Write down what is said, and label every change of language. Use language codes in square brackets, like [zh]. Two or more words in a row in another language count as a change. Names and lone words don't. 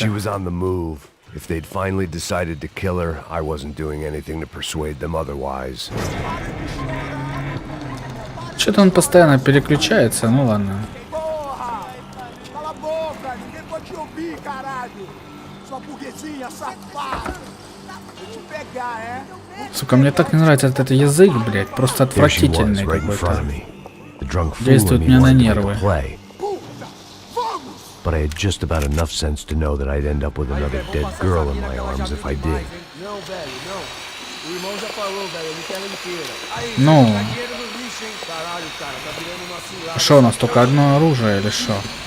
[en] She was on the move. If they'd finally decided to kill her, I wasn't doing anything to persuade them otherwise. [ru] Что-то он постоянно переключается, ну ладно. [pt] Cala a boca, ninguém pode te ouvir, caralho. Sua burguesinha safada. Vou te pegar, é? [ru] Сука, мне так не нравится этот язык, блядь, просто отвратительный какой-то. Действует мне на нервы. [en] But I had just about enough sense to know that I'd end up with another dead girl in my arms if I did. [pt] Não, velho, não. O irmão já falou, velho, ele quer ela inteira. Aí, [ru] Ну, [pt] tá dinheiro no lixo, hein? Caralho, cara, tá virando uma cilada. [ru] что у нас только одно оружие или что?